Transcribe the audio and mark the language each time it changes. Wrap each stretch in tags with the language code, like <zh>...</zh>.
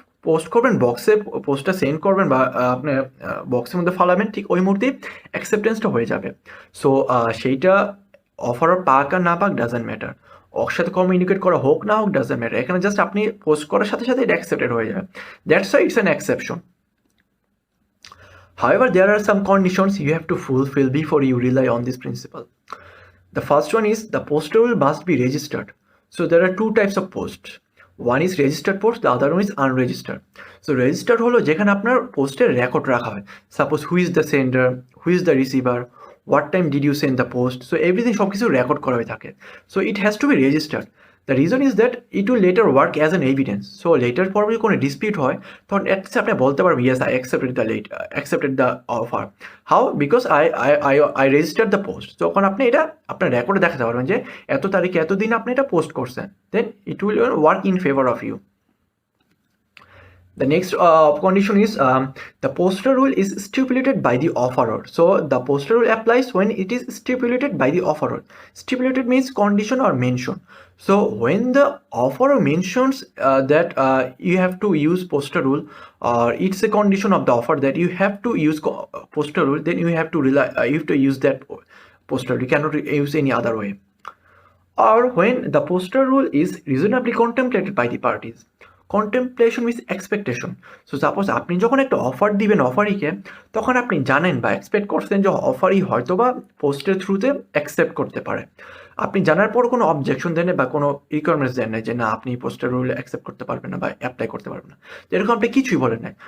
<bn>Post করবেন, বক্সে পোস্টটা সেন্ড করবেন বা আপনি বক্সের মধ্যে ফালাবেন, ঠিক ওই মুহূর্তেই অ্যাকসেপ্টেন্সটা হয়ে যাবে। সো সেইটা অফার পাক আর না পাক ডাজেন্ট ম্যাটার, ওর সাথে কমিউনিকেট করা হোক না হোক ডাজেন্ট ম্যাটার, এখানে জাস্ট আপনি পোস্ট করার সাথে সাথে এটা অ্যাকসেপ্টেড হয়ে যাবে।</bn> <en>That's why it's an exception. However, there are some conditions you have to fulfill before you rely on this principle. The first one is the postal rule must be registered. So there are two types of posts. One is registered post, the other one is unregistered.</en> <bn>So registered হলো যেখানে আপনার পোস্টের record রাখা হয়।</bn> <en>Suppose who is the sender, who is the receiver, what time did you send the post.</en> <bn>So everything সব কিছু record করা হয়ে থাকে।</bn> <en>So it has to be registered. The reason is that it will later work as an evidence. So later পর যদি কোনো dispute হয় তখন at least</en> <bn>আপনি বলতে পারবেন</bn> <en>yes I accepted the offer. How? Because I registered the post.</en> <bn>So যখন আপনি এটা আপনার রেকর্ডে দেখাতে পারবেন যে এত তারিখে এত দিন আপনি এটা পোস্ট করছেন,</bn> <en>then it will work in favor of you. The next condition is the postal rule is stipulated by the offeror. So the postal rule applies when it is stipulated by the offeror. Stipulated means condition or mention. So when the offeror mentions that you have to use postal rule, or it's a condition of the offer that you have to use postal rule, then you have to use that postal rule. You cannot use any other way. Or when the postal rule is reasonably contemplated by the parties. Contemplation means expectation.</en> <bn>So suppose আপনি যখন একটা offer দিবেন অফারিকে, তখন আপনি জানেন বা expect করছেন যে অফারই হয়তো বা পোস্টের থ্রুতে অ্যাকসেপ্ট করতে পারে। আপনি জানার পর কোনো অবজেকশন দেন বা কোনো রিকোয়ারমেন্টস দেন না যে না আপনি পোস্টের রুল অ্যাকসেপ্ট করতে পারবেন না বা অ্যাপ্লাই করতে পারবেন না, যেরকম আপনি কিছুই বলেন নাই।</bn>